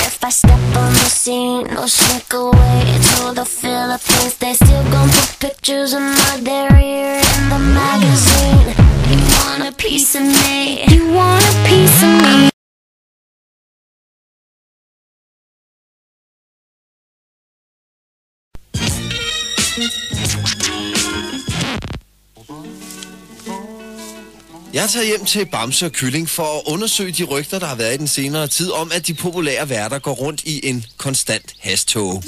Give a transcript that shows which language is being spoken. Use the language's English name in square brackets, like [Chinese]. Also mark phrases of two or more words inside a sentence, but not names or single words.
[English] step on the scene, no sneak away to the Philippines. They still gon' put pictures of my derriere in the magazine. You want a piece of me? You want a piece of me? [Danish] Jeg tager hjem til Bamse og Kylling for at undersøge de rygter, der har været i den senere tid, om at de populære værter går rundt i en konstant hashtog.